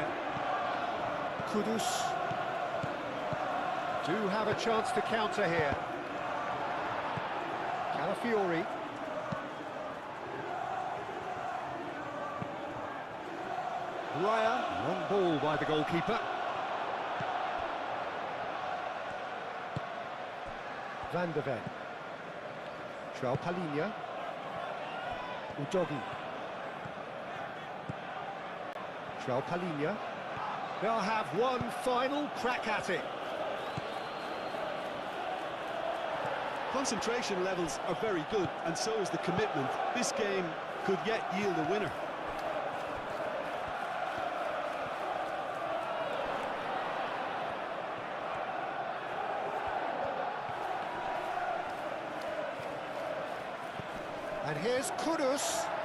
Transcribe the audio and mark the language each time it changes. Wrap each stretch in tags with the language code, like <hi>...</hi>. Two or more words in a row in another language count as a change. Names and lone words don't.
<en>Kudus do have a chance to counter here. Calafiori. Raya, long ball by the goalkeeper. Van de Ven. João Palhinha. Udogi. João Palhinha. They'll have one final crack at it. Concentration levels are very good, and so is the commitment. This game could yet yield a winner. And here's Kudus.</en>